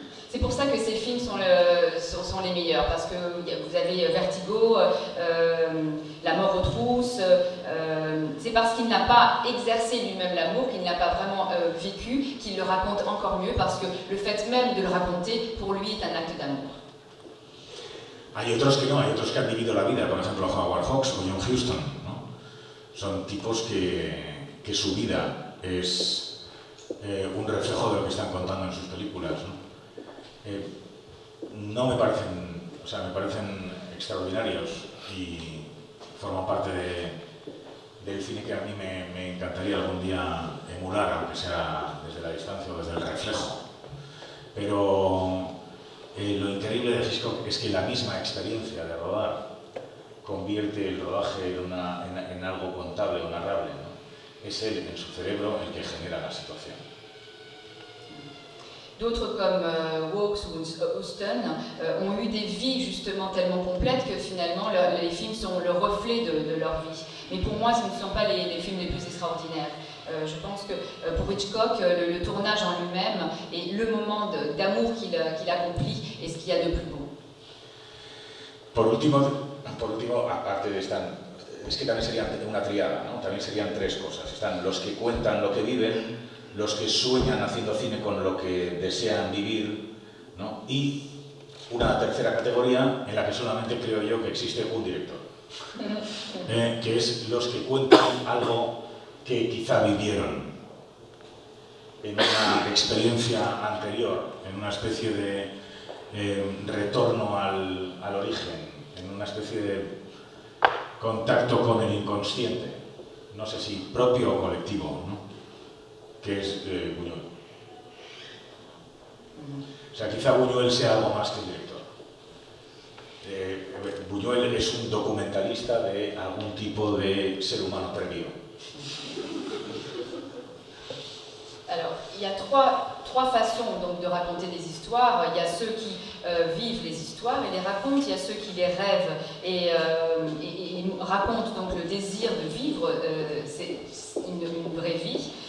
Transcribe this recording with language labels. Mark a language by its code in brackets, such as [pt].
[fr] c'est pour ça que ces films sont les meilleurs, parce que vous avez Vertigo, La mort aux trousses, c'est parce qu'il n'a pas exercé lui-même l'amour, qu'il n'a pas vraiment vécu, qu'il le raconte encore mieux, parce que le fait même de le raconter, pour lui, est un acte d'amour. [es] Hay otros que no, hay otros que han vivido la vida, por ejemplo Howard Hawks o John Huston, ¿no? Son tipos que su vida es un reflejo de lo que están contando en sus películas, ¿no? No me parecen, o sea, me parecen extraordinarios y forman parte del cine que a mí me encantaría algún día emular, aunque sea desde la distancia o desde el reflejo. Pero lo increíble de Hitchcock es que la misma experiencia de rodar convierte el rodaje en algo contable o narrable, ¿no? Es él, en su cerebro, el que genera la situación. [fr] D'autres comme Hawks ou Huston ont eu des vies justement tellement complètes que finalement les films sont le reflet de leur vie. Mais pour moi, ce ne sont pas les films les plus extraordinaires. Je pense que pour Hitchcock, le tournage en lui-même et le moment d'amour qu'il accomplit est ce qu'il y a de plus beau. [es] Por último, aparte de es que también serían una triada, ¿no? También serían tres cosas. Están los que cuentan lo que viven, los que sueñan haciendo cine con lo que desean vivir, ¿no? Y una tercera categoría en la que solamente creo yo que existe un director, que es los que cuentan algo que quizá vivieron en una experiencia anterior, en una especie de retorno al origen, en una especie de contacto con el inconsciente, no sé si propio o colectivo, ¿no? Que es Buñuel. O sea, quizá Buñuel sea algo más que un director. Buñuel es un documentalista de algún tipo de ser humano previo. [fr] Alors, il y a trois façons donc, de raconter des histoires. Il y a ceux qui vivent les histoires et les racontent, il y a ceux qui les rêvent et racontent donc le désir de vivre c'est une vraie vie.